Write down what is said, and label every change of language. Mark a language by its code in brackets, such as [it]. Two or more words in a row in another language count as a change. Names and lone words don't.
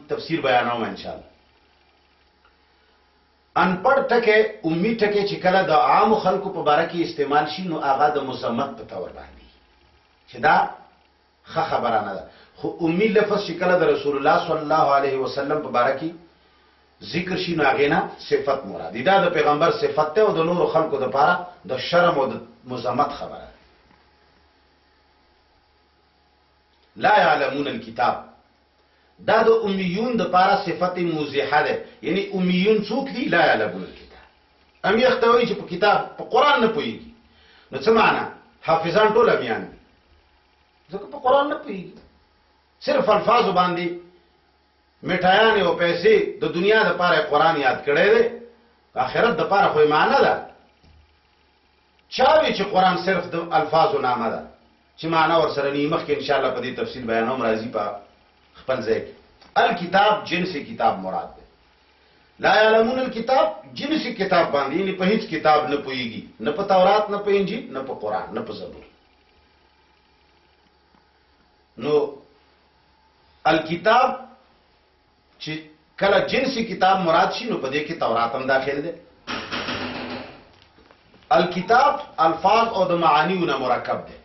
[ps] تفسیر بیانوم [ar] ان شاء الله. [ps] انپړ ټکه امی ټکه چې کله د عام خلکو په باره کې استعمال شي نو هغه د مذمت په تور باندې چې دا ښه خبره نه ده. خو امی لفظ چې کله د رسول الله [ar] صلی الله علیه وسلم [ps] په باره کې ذکر شي نو هغې نه صفت مراد دی. دا د پیغمبر صفت ته او د نورو خلکو دپاره د شرم او د مذمت خبره ده. [ar] لا يعلمون الكتاب [ps] دا د امیون دپاره صفت موضحه ده. یعنی امیون څوک دي؟ [ar] لا يعلمون الكتاب. [ps] امی اختوی چې په کتاب په قرآن نه پوهیږي. نو څه معنا؟ حافظان ټول امیان دي ځکه په قرآن نه پوهیږي، صرف الفاظو باندې میټایانې او پیسې د دنیا دپاره قرآن یاد کړی دی، آخرت دپاره خو یې معنا ده. چا وی چې قرآن صرف د الفاظو نامه ده چې معنا ورسره نه. مخکې انشاءالله په دې تفصیل بیانوم راځي په خپل ځای کې. الکتاب جنسی کتاب مراد ده. [ar] لا يعلمون الكتاب [ps] جنسی کتاب باندې یعنی په هیڅ کتاب نه پوهیږي، نه په تورات، نه په انجیل، نه په قرآن، نه په زبور. نو الکتاب چې کله جنسی کتاب مراد شي نو په دې کې تورات هم داخل ده. الکتاب الفاظ او د معانیونه مرکب ده.